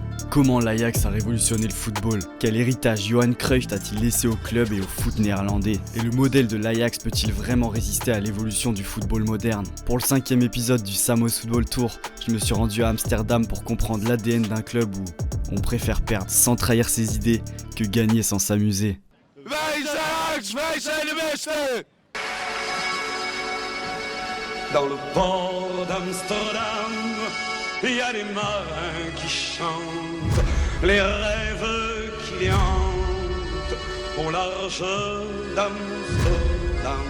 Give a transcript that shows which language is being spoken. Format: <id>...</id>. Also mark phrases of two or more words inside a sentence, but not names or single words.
<fr>Comment l'Ajax a révolutionné le football? Quel héritage Johan Cruyff a-t-il laissé au club et au foot néerlandais? Et le modèle de l'Ajax peut-il vraiment résister à l'évolution du football moderne? Pour le 5e épisode du Samos Football Tour, je me suis rendu à Amsterdam pour comprendre l'ADN d'un club où on préfère perdre sans trahir ses idées que gagner sans s'amuser.</fr> <nl>Wij zijn Ajax, wij zijn de beste!</nl> <fr>Dans le port d'Amsterdam, il y a des marins qui chantent, les rêves qui hantent au large d'Amsterdam.</fr>